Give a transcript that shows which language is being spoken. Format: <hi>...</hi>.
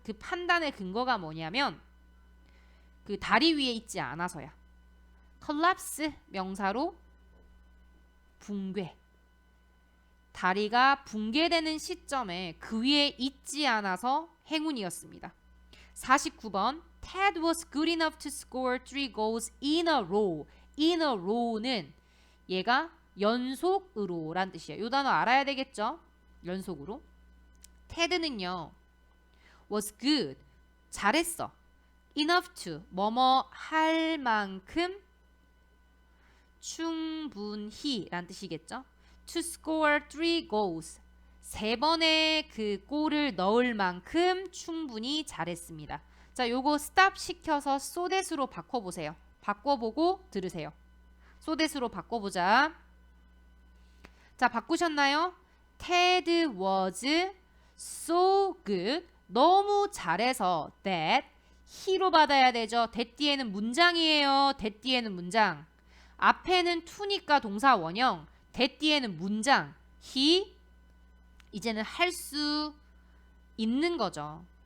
<ko>그 판단의 근거가 뭐냐면 그 다리 위에 있지 않아서야. collapse 명사로 붕괴. 다리가 붕괴되는 시점에 그 위에 있지 않아서 행운이었습니다.</ko> <en>49번 Ted was good enough to score 3 goals in a row.</en> <ko>in a row는 얘가 연속으로 란 뜻이에요. 이 단어 알아야 되겠죠? 연속으로. Ted는요</ko> <en>was good,</en> <ko>잘했어. enough to, 뭐뭐 할 만큼 충분히 란 뜻이겠죠?</ko> <en>to score 3 goals,</en> <ko>3번의 그 골을 넣을 만큼 충분히 잘했습니다. 자, 요거 스탑 시켜서 so that으로 바꿔보세요. 바꿔보고 들으세요. so that으로 바꿔보자. 자, 바꾸셨나요?</ko> <en>Ted was so good,</en> <ko>너무 잘해서 that, he로 받아야 되죠. that 뒤에는 문장이에요. that 뒤에는 문장. 앞에는 to니까 동사 원형, that 뒤에는 문장. he, 이제는 할 수 있는 거죠.</ko>